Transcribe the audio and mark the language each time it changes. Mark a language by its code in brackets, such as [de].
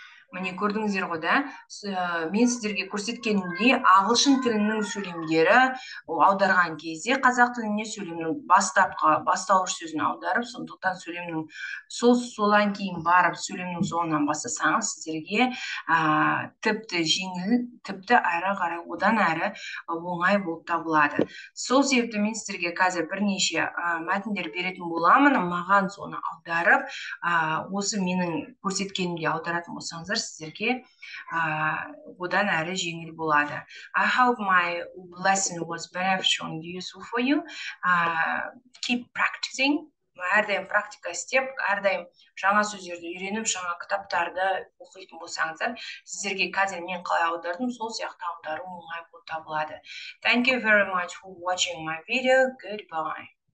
[kk] Міне көрдіңіздер ғой да, мен сіздерге көрсеткенімдей ағылшын тілінің сөйлемдері аударған кезде қазақ тіліне сөйлемнің бастауыш сөзін аударып, сондықтан сөйлемнің содан кейін барып сөйлемнің соңынан бастасаңыз сіздерге тіпті жеңіл, тіпті әрі қарай одан әрі оңай болып табылады. Сол себепті мен сіздерге қазір бірнеше мәтіндер беретін боламын, маған соны аударып, осы менің көрсеткенімде аударатын болсаңыздар сіздерге одан әрі жеңіл болады. [en] I hope my lesson was beneficial and useful for you. Keep practicing. [kk] Әрдайым практика істеп, әрдайым жаңа сөздерді үйреніп, жаңа кітаптарды оқитын болсаңыздар, сіздерге қазір мен қалай аудардым, сол сияқты аудару оңай болып табылады. [en] Thank you very much for watching my video. Goodbye.